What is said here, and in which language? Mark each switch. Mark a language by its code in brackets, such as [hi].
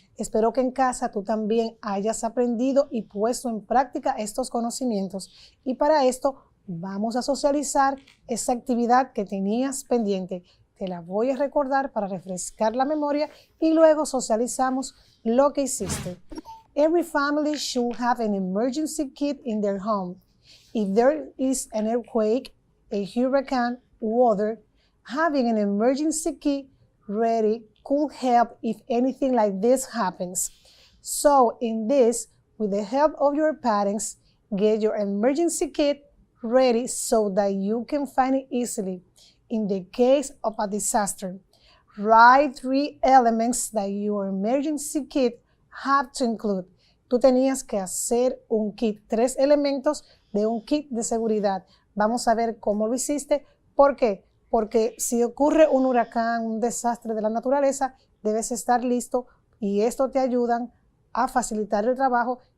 [es] Espero que en casa tú también hayas aprendido y puesto en práctica estos conocimientos. Y para esto vamos a socializar esa actividad que tenías pendiente. Te la voy a recordar para refrescar la memoria y luego socializamos lo que hiciste. [en] Every family should have an emergency kit in their home. If there is an earthquake, a hurricane, weather, having an emergency kit ready could help if anything like this happens. So in this, with the help of your parents, get your emergency kit ready so that you can find it easily in the case of a disaster. Write 3 elements that your emergency kit have to include. [es] Tú tenías que hacer un kit, 3 elementos de un kit de seguridad. Vamos a ver cómo lo hiciste. ¿Por qué? Porque si ocurre un huracán, un desastre de la naturaleza, debes estar listo y esto te ayuda a facilitar el trabajo